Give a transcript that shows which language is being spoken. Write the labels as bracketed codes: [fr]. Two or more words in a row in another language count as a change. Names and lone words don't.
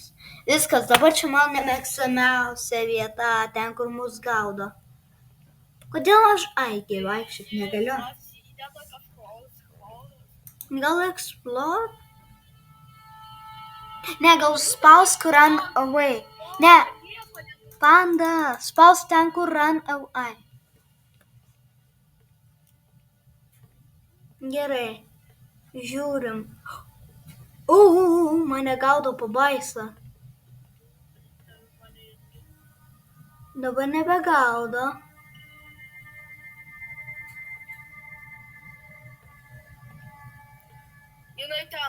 [lt] Viskas, dabar čia mano nemėgstamiausia vieta, ten, kur mus gaudo. Kodėl aš vaikščioti negaliu? Gal explode? Ne, gal spausk [en] run away. [lt] Ne, Panda, spausk ten, kur [en] run away. [lt] Gerai, žiūrim. Mane gaudo pabaisa. Dabar nebegaudo. Jinai ten.